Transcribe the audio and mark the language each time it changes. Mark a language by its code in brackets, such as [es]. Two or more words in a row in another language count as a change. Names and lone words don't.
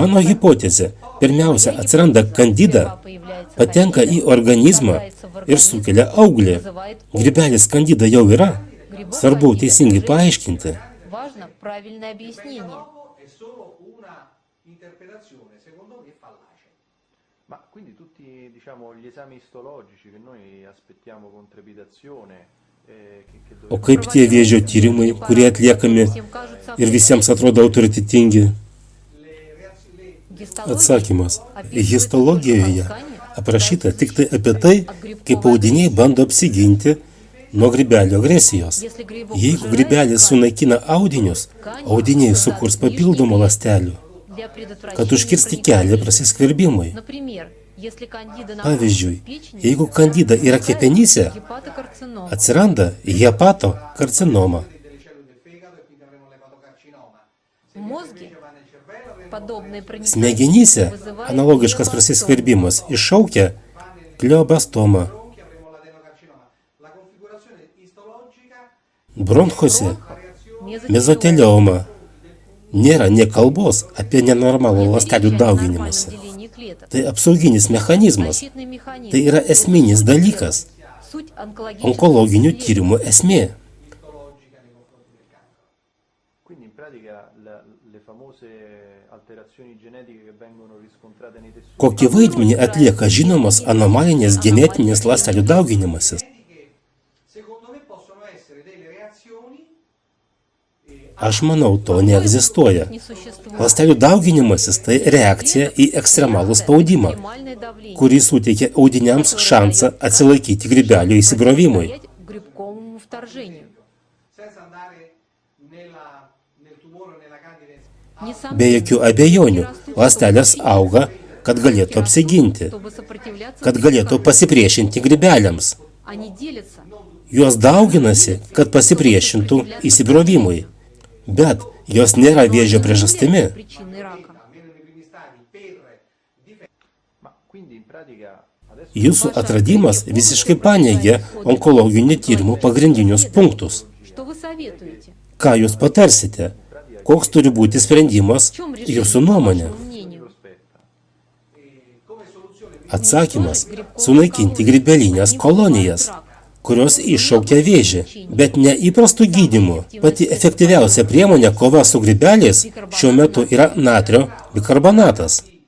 [lt] Mano hipotezė – pirmiausia atsiranda kandida, patenka į organizmą ir sukelia auglį. Grybelis kandida jau yra. Svarbu teisingai paaiškinti. [ru] важно правильное объяснение. [it] dopo è solo una interpretazione secondo me fallace. Ma quindi tutti diciamo, gli esami istologici che noi aspettiamo con trepidazione, che [lt] O kaip tie vėžio tyrimai, kurie atliekami ir visiems atrodo autoritetingi? Atsakymas. Histologijoje aprašyta tik tai apie tai, kaip audiniai bando apsiginti nuo grybelio agresijos. Jeigu grybelis sunaikina audinius, audiniai sukurs papildomų ląstelių, [ru] Для предотвращения [lt] kad užkirsti kelią prasiskverbimui. [ru] Например, если кандида [lt] Pavyzdžiui, [ru] находится в печени, [lt] jeigu kandida yra kepenyse, [ru] гепатокарцинома. [lt] atsiranda hepatokarcinoma. [it] Delle cellule del fegato e quindi avremo l'epatocarcinoma. [ru] В мозге [it] Va nel cervello avremo [ru] подобные проникновения [lt] Smegenyse [ru] вызывают [lt] analogiškas [ru] глиобластому. [lt] prasiskverbimas iššaukia gliobastomą. [it] bronchi avremo l'adenocarcinoma. La configurazione istologica [lt] Bronchuose [ru] Мезотелиома. [lt] mezotelioma. Nėra nie kalbos apie nenormalų ląstelių [ru] Нормальное [lt] dauginimąsi. [ru] деление клеток. [lt] Tai apsauginis mechanizmas. [ru] Защитный механизм. [lt] Tai yra esminis dalykas. [ru] Суть [lt] Onkologinių tyrimų esmė. [it] istologica nei confronti del cancro. quindi in pratica le famose alterazioni genetiche che vengono riscontrate nei tessuti [lt] Kokį vaidmenį atlieka žinomas anomalinės genetinės ląstelių dauginimasis? [it] Che secondo me possono essere delle reazioni [lt] Aš manau, to neegzistuoja. [ru] не существует. [lt] Ląstelių dauginimasis tai reakcija į ekstremalų spaudimą, [ru] Экстремальное давление. [lt] kurį suteikia audiniams šansą atsilaikyti grybelio įsibrovimui. [ru] Стоять грибковому вторжению. [it] senza andare nel tumore o nella candida. [ru] Несомненно, [lt] Be jokių abejonių, ląstelės auga, kad galėtų apsiginti, [ru] чтобы сопротивляться [lt] kad galėtų pasipriešinti grybeliams. [ru] Они делятся. [lt] Jos dauginasi, kad pasipriešintų įsibrovimui. Bet jos nėra vėžio priežastimi. [ru] Причиной рака. [it] Almeno nei primi stadi per difendere. ma quindi in pratica adesso [lt] Jūsų atradimas visiškai paneigia onkologinių tyrimų pagrindinius punktus. [ru] Что вы советуете? [lt] Ką jūs patarsite? Koks turi būti sprendimas [ru] В чем решение, [lt] jūsų [ru] по [lt] nuomonė? [ru] вашему мнению? [it] aspetta Come soluzione [lt] Atsakymas - sunaikinti grybelinės kolonijas, kurios iššaukia vėžį, bet ne įprastų gydymų. Pati efektyviausia priemonė kova su grybeliais šiuo metu yra natrio bikarbonatas.